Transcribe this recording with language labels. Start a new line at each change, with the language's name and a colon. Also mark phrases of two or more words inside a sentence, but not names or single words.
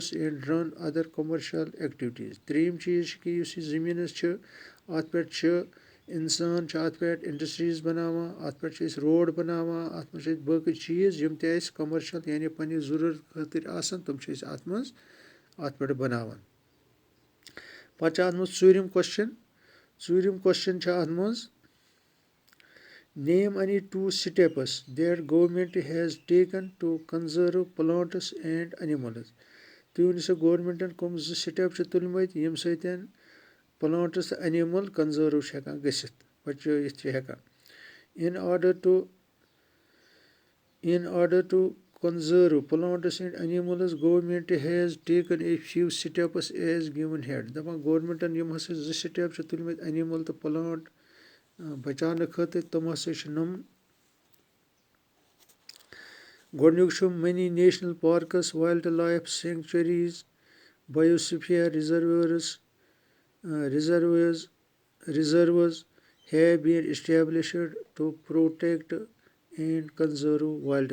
English: and run other commercial activities
Kashmiri: ترٛیٚیِم چیٖز چھِ کہِ یُس یہِ زٔمیٖنَس چھِ اَتھ پٮ۪ٹھ چھِ اِنسان چھِ اَتھ پٮ۪ٹھ اِنڈَسٹرٛیٖز بَناوان اَتھ پٮ۪ٹھ چھِ أسۍ روڈ بَناوان اَتھ منٛز چھِ أسۍ باقٕے چیٖز یِم تہِ اَسہِ کَمَرشَل یعنی پنٛنہِ ضروٗرت خٲطرٕ آسان تِم چھِ أسۍ اَتھ منٛز اَتھ پٮ۪ٹھ بَناوان پَتہٕ چھِ اَتھ منٛز ژوٗرِم کوسچن چھِ اَتھ منٛز
English: name any 2 steps that government has taken to conserve plants and animals
Kashmiri: تُہۍ ؤنِو سا گورمٮ۪نٛٹَن کٕم 2 سِٹٮ۪پ چھِ تُلمٕتۍ ییٚمہِ سۭتۍ پٕلانٛٹٕس تہٕ اَنِمٕل کَنزٲرٕو چھِ ہٮ۪کان گٔژھِتھ بَچٲیِتھ چھِ ہٮ۪کان in
English: order to conserve plants and animals government has taken a few steps as given head
Kashmiri: دَپان گورمٮ۪نٛٹَن یِم ہَسا 2 سِٹٮ۪پ چھِ تُلمٕتۍ اَنِمٕل تہٕ پٕلانٛٹ بَچاونہٕ خٲطرٕ تِم ہَسا چھِ نۄم گۄڈنیُک چھُ مٔنی
English: national parks wildlife sanctuaries biosphere reserves have been established to protect and conserve wild